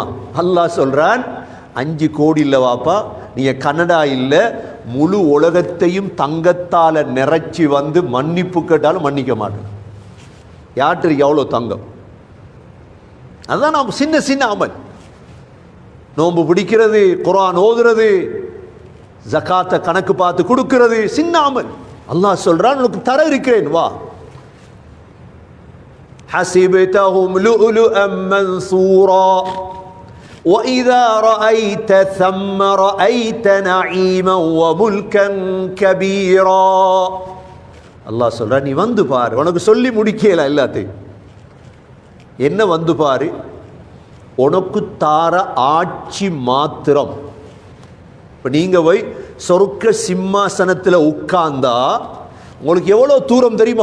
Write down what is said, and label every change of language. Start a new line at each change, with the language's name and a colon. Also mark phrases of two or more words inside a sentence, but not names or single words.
Tamil: அல்லாஹ் சொல்றான், 5 கோடி இல்ல வாப்பா, நீங்க கனடா இல்ல, முழு உலகத்தையும் தங்கத்தால நிறைச்சி வந்து மன்னிப்பு கேட்டாலும் மன்னிக்க மாட்டேன். யாருக்கு எவ்வளவு தங்கம்? அதுதான் நாம் சின்ன சின்ன அமல். நோன்பு பிடிக்கிறது, குர்ஆன் ஓதுறது, ஜகாத்தை கணக்கு பார்த்து கொடுக்கிறது, சின்ன அமல். அல்லாஹ் சொல்றான், உனக்கு தர இருக்கிறேன் வா.
Arabic: حسبتهم لؤلؤا منثورا وإذا رأيت ثم رأيت نعيما وملكا كبيرا.
Tamil: அல்லாஹ் சொல்றான், நீ வந்து பாரு, உனக்கு சொல்லி முடிக்கல எல்லாத்தையும். என்ன வந்து பாரு? உனக்கு தார ஆட்சி மாத்திரம். இப்ப நீங்க போய் சொர்க்க சிம்மாசனத்துல உட்கார்ந்தா உங்களுக்கு எவ்வளவு தூரம் தெரியுமா?